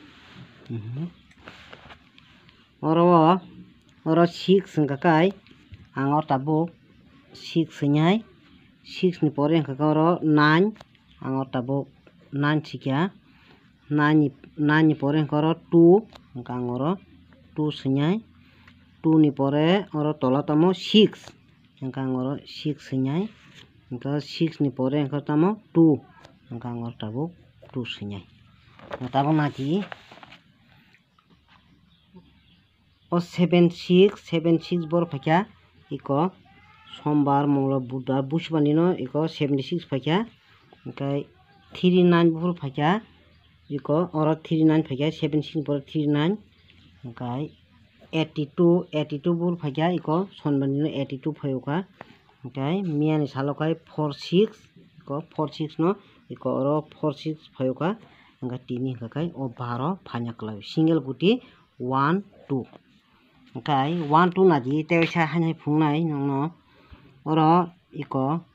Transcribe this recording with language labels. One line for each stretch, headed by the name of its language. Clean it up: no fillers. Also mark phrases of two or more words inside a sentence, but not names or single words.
Bodo: और 6 हंगाय आंगर ताबो 6 सिनाय 6 नि परे हंगाय 9 आंगर ताबो 9 सिख्या 9 नि परे हंगाय 2 आंगर 2 सिनाय 2 नि परे और तला तामो 6 आंगर 6 सिनाय 6 नि परे हंगाय तामो 2 आंगर ताबो 2 सिनाय ताबो नादि ओ 76 बर फाक्या इको सोमवार मंगलवार बुधवार बुधवार नो इको 76 फाक्या ओमफ्राय 39 बुर फाक्या इको और 39 फाक्या 76 पर 39 ओमफ्राय 82 बुर फाक्या इको सोमवार नो 82 फायोका ओमफ्राय मियानि सालकाय 46 इको 46 नो इको और 46 फायोका ओमफ्राय तिनि हंगाय ओ 12 फान्या कलाय सिंगल गुटी 1 2 ओमफ्राय 1 2 नादि तेसा हानाय फुंनाय नंनो और इको